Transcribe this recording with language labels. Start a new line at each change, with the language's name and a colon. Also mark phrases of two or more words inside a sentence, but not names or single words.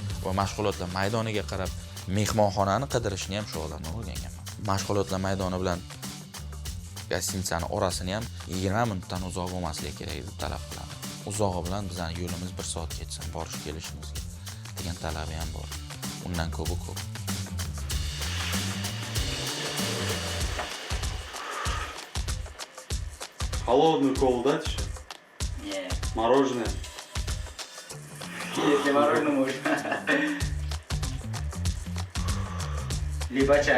Uzbek: Va mashg'ulotlar maydoniga qarab mehmonxonani qidirishni ham shu odamdan o'rganganman. Mashg'ulotlar maydoni bilan gostinitsani orasini ham 20 minutdan uzoq bo'lmasligi kerak deb talab qilaman. Uzog'i bilan bizning yo'limiz 1 soat ketsin, borish kelishimizga degan talabi ham bor. Undan ko'pi ko'p.
Russian: Холодную колу дать еще? Нет. Мороженое? Если мороженое можно. Либо чай.